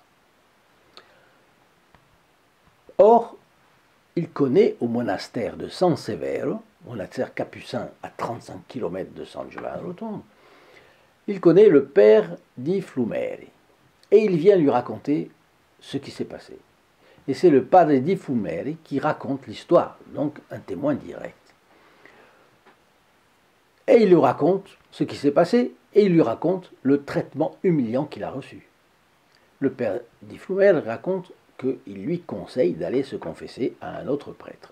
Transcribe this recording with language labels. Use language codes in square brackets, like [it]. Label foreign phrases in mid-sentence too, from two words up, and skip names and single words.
[fr] Or, il connaît au monastère de San Severo, monastère capucin à 35 km de San Giovanni Rotondo, il connaît le père di Flumeri et il vient lui raconter ce qui s'est passé. Et c'est le padre di Flumeri qui raconte l'histoire, donc un témoin direct. Et il lui raconte ce qui s'est passé et il lui raconte le traitement humiliant qu'il a reçu. Le père di Flumeri raconte qu'il lui conseille d'aller se confesser à un autre prêtre.